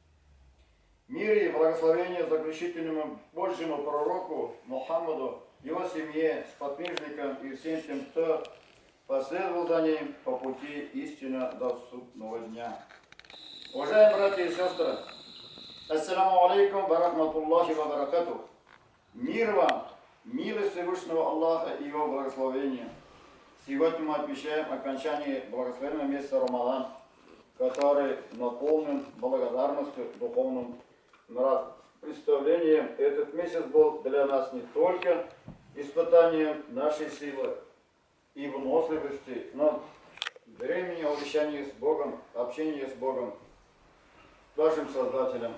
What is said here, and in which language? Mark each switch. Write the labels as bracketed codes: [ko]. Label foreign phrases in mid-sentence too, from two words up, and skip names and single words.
[ru] Мир и благословение заключительному Божьему пророку Мухаммаду, его семье, сподвижникам и всем тем, кто последовал за ним по пути истины до судного дня. Уважаемые братья и сестры, [ar] السلام عليكم ورحمة الله وبركاته. [ru] Мир вам, милость Всевышнего Аллаха и его благословение. Сегодня мы отмечаем окончание благословенного месяца Рамадан, который наполнен благодарностью духовным представлением. Этот месяц был для нас не только испытанием нашей силы и выносливости, но времени обещания с Богом, общения с Богом, нашим Создателем.